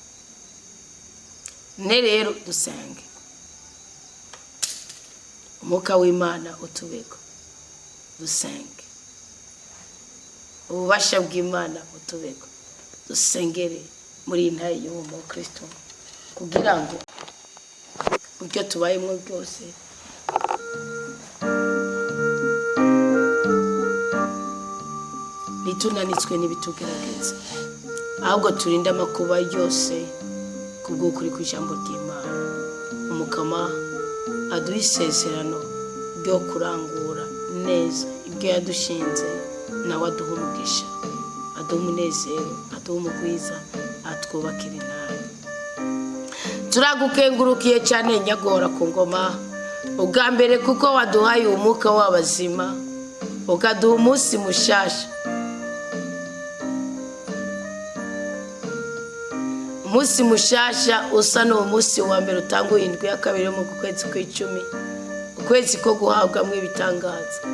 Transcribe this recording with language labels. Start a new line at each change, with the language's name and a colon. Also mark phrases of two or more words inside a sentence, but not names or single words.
Rundi: Ne rero dusenge umuka w'Imana utubeko dusenge ububasha bw'Imana utubeko dusengere muri intaye y'uwo Kristo kugira ngo ubyo tubayemo byose bitunanitswe n'ibitugerageza ahubwo turinde amakuba yose kubw'ukuri kw'ijambo ry'Imana. Umukama aduha isezerano ryo kurangura neza ibyo yadushinze nawe aduha umugisha aduha umunezero aduha umugwiza atwubakira intara. Turagukengurukiye cyane nyagora ku ngoma ubwa mbere kuko waduhaye umuka w'abazima ukaduha umunsi mushasha umunsi mushasha usa n'uwo munsi wa mbere utanguye indwi ya kabiri mu kwezi kw'icumi ukwezi ko guhabwamo ibitangaza.